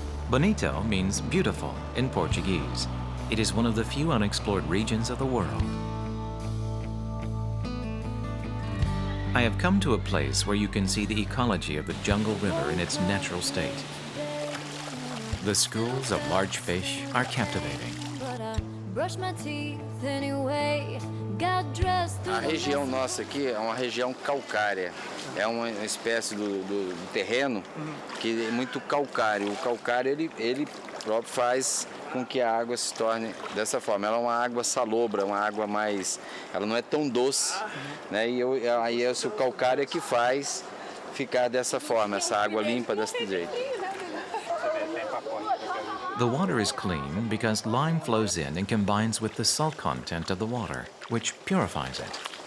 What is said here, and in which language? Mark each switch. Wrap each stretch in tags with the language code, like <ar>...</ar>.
<en>Bonito means beautiful in Portuguese. It is one of the few unexplored regions of the world. I have come to a place where you can see the ecology of the jungle river in its natural state. The schools of large fish are captivating.</en> <pt>A região nossa aqui é uma região calcária. É uma espécie do terreno que é muito calcário. O calcário ele próprio faz com que a água se torne dessa forma. Ela é uma água salobra, uma água mais... Ela não é tão doce, né? E aí é o calcário é que faz ficar dessa forma, essa água limpa desse jeito.</pt> <en>The water is clean because lime flows in and combines with the salt content of the water, which purifies it.</en>